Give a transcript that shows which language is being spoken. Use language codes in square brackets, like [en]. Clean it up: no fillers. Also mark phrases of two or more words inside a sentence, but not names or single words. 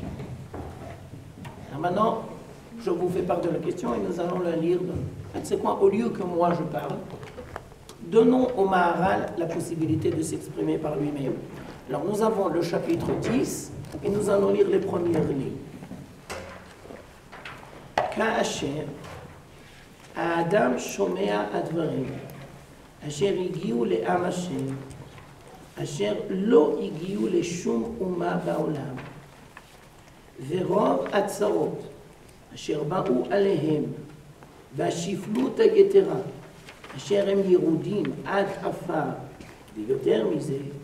[fr] Alors maintenant, je vous fais part de la question et nous allons la lire. C'est quoi, au lieu que moi je parle, donnons au Maharal la possibilité de s'exprimer par lui-même. Alors nous avons le chapitre 10 et nous allons lire les premières lignes. [he] כאשר אדם שומע הדברים אשר הגיעו לעם השם אשר לא הגיעו לשום אומה בעולם ורוב צרות אשר באו עליהם והשפלות היתרה אשר הם ירודים עד עפר ויותר מזה